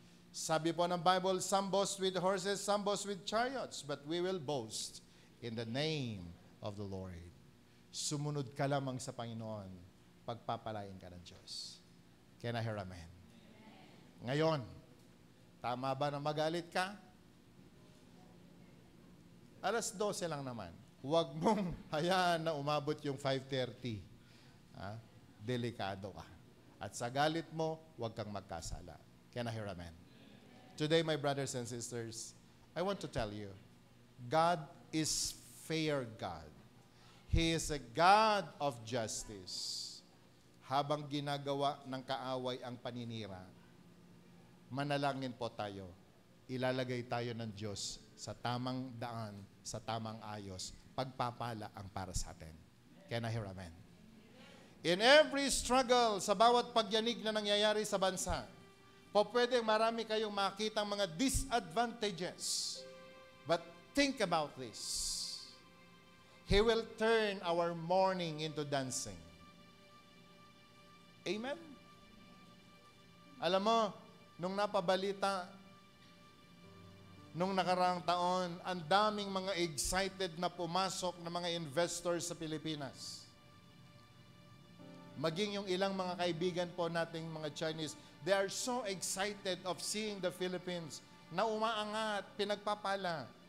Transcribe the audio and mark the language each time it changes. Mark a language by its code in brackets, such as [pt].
[tl] Sabi po ng Bible, [en] some boast with horses, some boast with chariots, but we will boast in the name of the Lord. [tl] Sumunod ka lamang sa Panginoon, pagpapalain ka ng Diyos. [en] Can I hear amen? [tl] Ngayon, tama ba na magalit ka? 12:00 lang naman. Huwag mong hayaan na umabot yung 5:30. Delikado ka. At sa galit mo, huwag kang magkasala. [en] Can I hear amen? Today, my brothers and sisters, I want to tell you, God is fair God. He is a God of justice. [tl] Habang ginagawa ng kaaway ang paninira, manalangin po tayo. Ilalagay tayo ng Diyos sa tamang daan, sa tamang ayos. Pagpapala ang para sa atin. [en] Can I hear amen? In every struggle, [tl] sa bawat pagyanig na nangyayari sa bansa, po pwedeng marami kayong makita mga disadvantages. [en] But think about this. He will turn our mourning into dancing. Amen? [tl] Alam mo, nung napabalita, nung nakaraang taon, ang daming mga excited na pumasok na mga investors sa Pilipinas. Maging yung ilang mga kaibigan po nating mga Chinese, [en] they are so excited of seeing the Philippines [tl] na umaangat, pinagpapala.